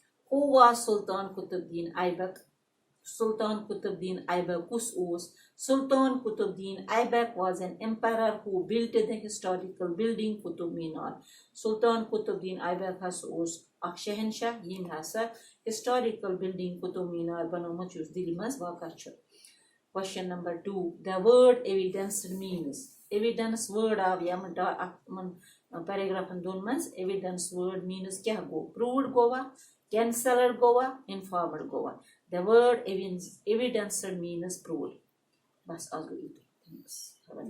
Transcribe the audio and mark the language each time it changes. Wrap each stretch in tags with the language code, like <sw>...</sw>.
<en>Who was Sultan Qutbuddin Aibak? Sultan Qutbuddin Aibak</en> <ks>کُس اوس؟</ks> <en>Sultan Qutbuddin Aibak was an emperor who built the historical building Qutub Minar.</en> <ks>Sultan Qutbuddin Aibak ہسا اوس اکھ شہنشاہ ییٚمۍ ہسا historical building Qutub Minar بنومُت یُس دِلہِ منٛز واقع چھُ.</ks> <en>Question number 2. The word evidence means.</en> <ks>Evidence word آو یِمن پیراگرافن دۄن منٛز.</ks> <en>Evidence word means</en> <ks>کیٛاہ گوٚو؟</ks> <en>Proved گوٚوا، cancelled گوٚوا، informed گوٚوا. The word evidence means proved.</en> <ks>بس آز گوٚو یوٗتُے.</ks> <en>Thanks. Have a nice</en>